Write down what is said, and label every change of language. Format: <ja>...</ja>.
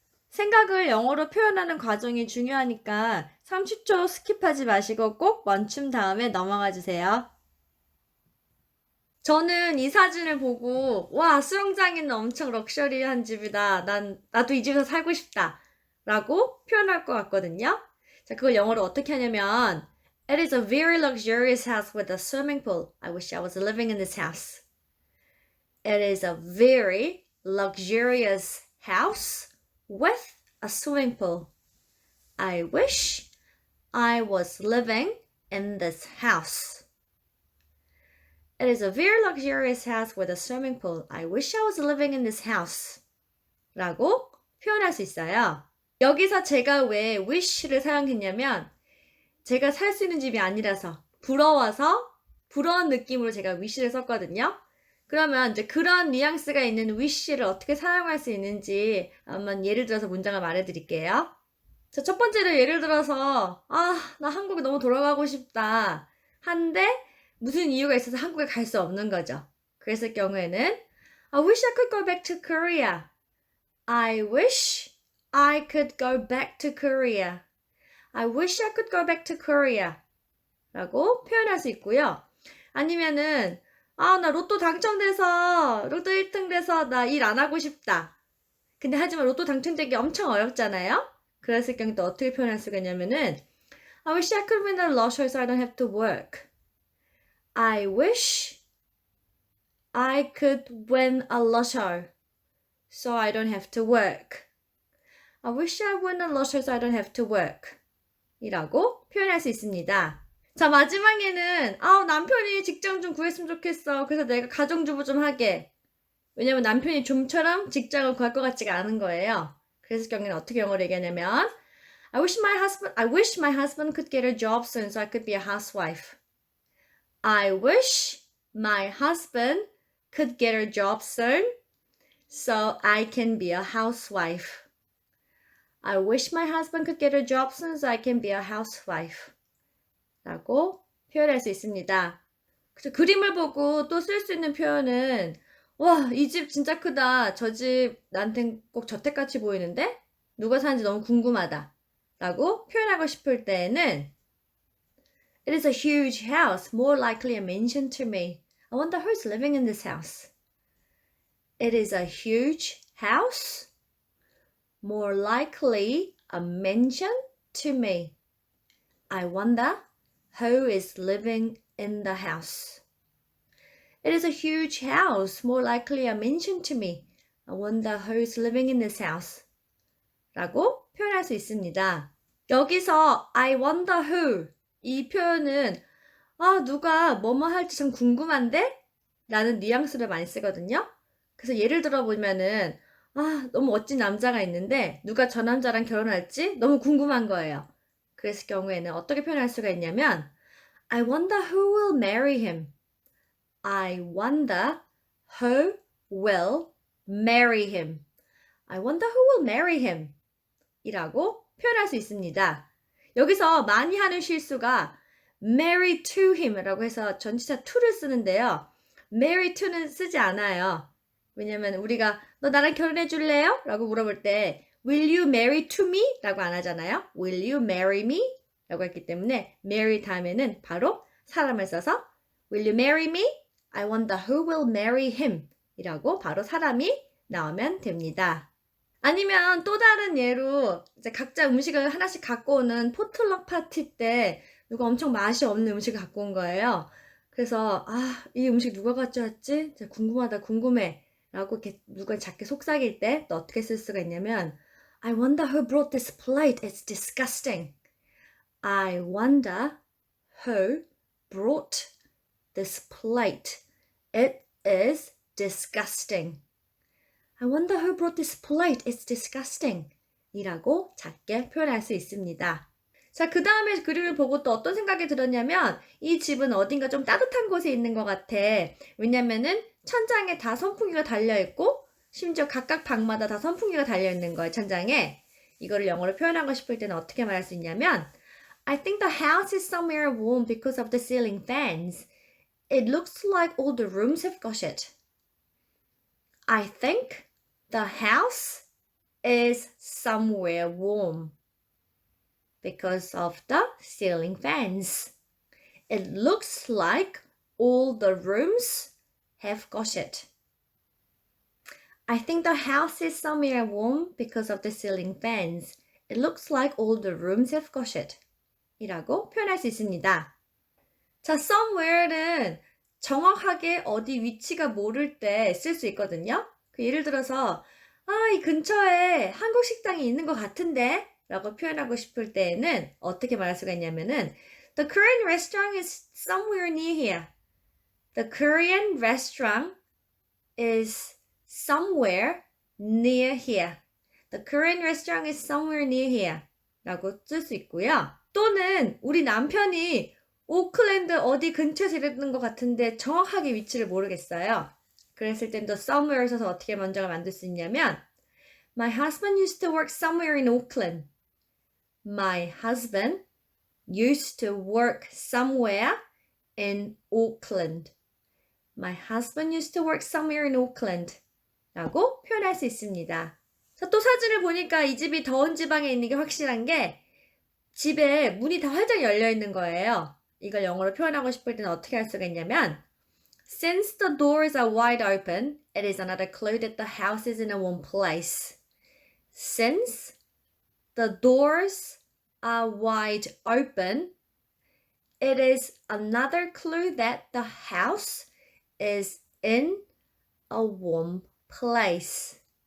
<ko>생각을 영어로 표현하는 과정이 중요하니까 30초 스킵하지 마시고 꼭 멈춤 다음에 넘어가 주세요. 저는 이 사진을 보고 수영장 있는 엄청 럭셔리한 집이다. 나도 이 집에서 살고 싶다. 라고 표현할 것 같거든요. 자, 그걸 영어로 어떻게 하냐면</ko> <en>It is a very luxurious house with a swimming pool. I wish I was living in this house. It is a very luxurious house with a swimming pool. I wish I was living in this house. It is a very luxurious house with a swimming pool. I wish I was living in this house.</en> <ko>라고 표현할 수 있어요. 여기서 제가 왜 wish를 사용했냐면 제가 살 수 있는 집이 아니라서 부러운 느낌으로 제가 wish를 썼거든요. 그러면 이제 그런 뉘앙스가 있는 wish를 어떻게 사용할 수 있는지 한번 예를 들어서 문장을 말해드릴게요. 자, 첫 번째로 예를 들어서 나 한국에 너무 돌아가고 싶다. 한데 무슨 이유가 있어서 한국에 갈 수 없는 거죠. 그랬을 경우에는</ko> <en>I wish I could go back to Korea. I wish I could go back to Korea. I wish I could go back to Korea.</en> <ko>라고 표현할 수 있고요. 아니면은 나 로또 당첨돼서 로또 1등 돼서 나 일 안 하고 싶다. 근데 하지만 로또 당첨되기 엄청 어렵잖아요. 그랬을 경우 또 어떻게 표현할 수가 있냐면은</ko> <en>I wish I could win the lottery so I don't have to work. I wish I could win a lottery so I don't have to work. I wish I win a lottery so I don't have to work.</en> <ko>이라고 표현할 수 있습니다. 자, 마지막에는 남편이 직장 좀 구했으면 좋겠어. 그래서 내가 가정주부 좀 하게. 왜냐면 남편이 좀처럼 직장을 구할 것 같지가 않은 거예요. 그래서 경우에는 어떻게 영어로 얘기하냐면</ko> <en>I wish my husband could get a job soon so I could be a housewife. I wish my husband could get a job soon so I can be a housewife. I wish my husband could get a job soon so I can be a housewife.</en> <ko>라고 표현할 수 있습니다. 그래서 그림을 보고 또 쓸 수 있는 표현은 이 집 진짜 크다. 저 집 나한텐 꼭 저택같이 보이는데 누가 사는지 너무 궁금하다. 라고 표현하고 싶을 때에는</ko> <en>It is a huge house, more likely a mansion to me. I wonder who's living in this house. It is a huge house, more likely a mansion to me. I wonder who is living in the house. It is a huge house, more likely a mansion to me. I wonder who's living in this house.</en> <ko>라고 표현할 수 있습니다. 여기서</ko> <en>I wonder who</en> <ko>이 표현은 누가 뭐뭐 할지 좀 궁금한데? 라는 뉘앙스를 많이 쓰거든요. 그래서 예를 들어 보면은 너무 멋진 남자가 있는데 누가 저 남자랑 결혼할지 너무 궁금한 거예요. 그랬을 경우에는 어떻게 표현할 수가 있냐면</ko> <en>I wonder who will marry him. I wonder who will marry him. I wonder who will marry him.</en> <ko>이라고 표현할 수 있습니다. 여기서 많이 하는 실수가</ko> <en>marry to him</en> <ko>라고 해서 전치사 to를 쓰는데요. marry to는 쓰지 않아요. 왜냐면 우리가 너 나랑 결혼해 줄래요? 라고 물어볼 때</ko> <en>will you marry to me?</en> <ko>라고 안 하잖아요.</ko> <en>will you marry me?</en> <ko>라고 했기 때문에 marry 다음에는 바로 사람을 써서</ko> <en>will you marry me? I wonder who will marry him</en> <ko>이라고 바로 사람이 나오면 됩니다. 아니면 또 다른 예로 이제 각자 음식을 하나씩 갖고 오는 포틀럭 파티 때 누가 엄청 맛이 없는 음식을 갖고 온 거예요. 그래서 이 음식 누가 가져왔지? 진짜 궁금하다, 궁금해. 라고 이렇게 누가 작게 속삭일 때 또 어떻게 쓸 수가 있냐면</ko> <en>I wonder who brought this plate. It's disgusting. I wonder who brought this plate. It is disgusting. I wonder who brought this plate. It's disgusting.</en> <ko>이라고 작게 표현할 수 있습니다. 자, 그 다음에 그림을 보고 또 어떤 생각이 들었냐면 이 집은 어딘가 좀 따뜻한 곳에 있는 것 같아. 왜냐면은 천장에 다 선풍기가 달려있고 심지어 각각 방마다 다 선풍기가 달려있는 거예요, 천장에. 이거를 영어로 표현하고 싶을 때는 어떻게 말할 수 있냐면</ko> <en>I think the house is somewhere warm because of the ceiling fans. It looks like all the rooms have got it. I think the house is somewhere warm because of the ceiling fans. It looks like all the rooms have got it. I think the house is somewhere warm because of the ceiling fans. It looks like all the rooms have got it.</en> <ko>이라고 표현할 수 있습니다. 자, somewhere는 정확하게 어디 위치가 모를 때 쓸 수 있거든요. 예를 들어서 이 근처에 한국 식당이 있는 것 같은데 라고 표현하고 싶을 때에는 어떻게 말할 수가 있냐면은</ko> <en>The Korean restaurant is somewhere near here. The Korean restaurant is somewhere near here. The Korean restaurant is somewhere near here.</en> <ko>라고 쓸 수 있고요. 또는 우리 남편이 오클랜드 어디 근처에서 일하는 것 같은데 정확하게 위치를 모르겠어요. 그랬을 땐 또 somewhere 써서 어떻게 문장을 만들 수 있냐면</ko> <en>My husband used to work somewhere in Auckland. My husband used to work somewhere in Auckland. My husband used to work somewhere in Auckland.</en> <ko>라고 표현할 수 있습니다. 자, 또 사진을 보니까 이 집이 더운 지방에 있는 게 확실한 게 집에 문이 다 활짝 열려 있는 거예요. 이걸 영어로 표현하고 싶을 때는 어떻게 할 수가 있냐면</ko> <en>Since the doors are wide open, it is another clue that the house is in a warm place. Since the doors are wide open, it is another clue that the house is in a warm place.</en>